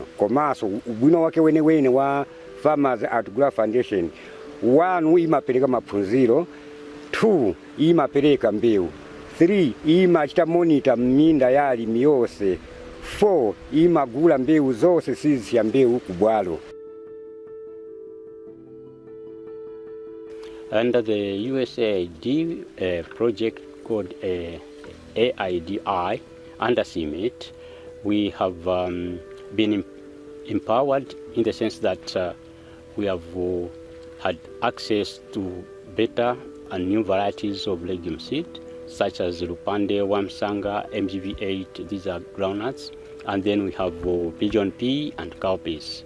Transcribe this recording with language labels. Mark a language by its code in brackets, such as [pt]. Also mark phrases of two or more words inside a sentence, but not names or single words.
[ny] Komanso ubwino wake wene wa Farmers at Gula Foundation, 1 imapereka maphunziro, 2 imapereka mbewu, 3 imachita monitor minda ya alimi yonse, 4 imagula mbewu zose sizi ya mbewu kubwalo. [en] Under the USAID project called AIDI under CIMMYT, we have been empowered in the sense that we have had access to better and new varieties of legume seed, such as Lupande, Wamsanga, MGV8, these are groundnuts, and then we have pigeon pea and cowpeas.